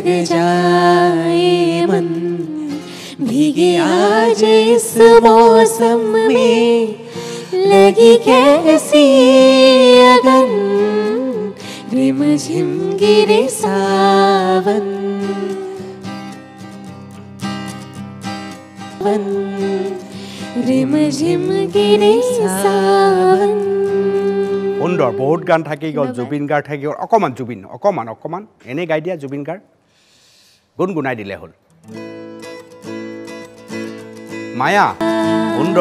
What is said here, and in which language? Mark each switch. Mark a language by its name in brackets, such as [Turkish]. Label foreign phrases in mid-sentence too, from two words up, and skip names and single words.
[Hindi] जाए मन भीगे आज इस मौसम में लगी कैसी अगन रिम झिम गिरे सावन रिम झिम गिरे सावन [Assamese] সুন্দৰ বহুত গান থাকি গ'ল জুবিন গাৰ্গ থাকি গ'ল অকণমান জুবিন অকণমান এনেই গাই দিয়া জুবিন গাৰ্গ গুণগুণাই দিলে হ'ল মায়া সুন্দৰ